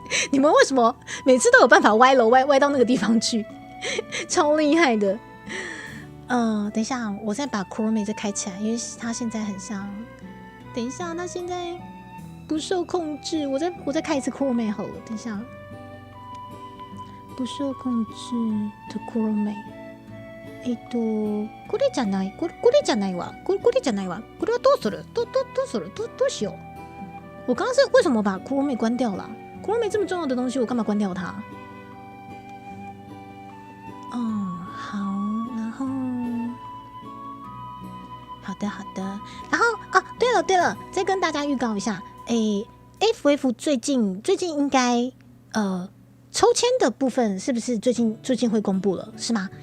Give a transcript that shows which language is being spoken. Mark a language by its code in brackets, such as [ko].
[zh] 你们为什么每次都有办法歪楼歪到那个地方去？超厉害的。等一下，我再把 Chrome 再开起来，因为它现在很像。等一下，它现在不受控制，我再开一次 Chrome 好了。等一下，不受控制的 Chrome。 [ja] これじゃない。これじゃないわ。これじゃないわ。これはどうする？どうしよう？ [zh] 我刚刚是为什么把 Chrome 关掉了？Chrome 这么重要的东西，我干嘛关掉它？好，然后好的，然后对了，再跟大家预告一下，FF 最近应该抽签的部分是不是最近会公布了，是吗？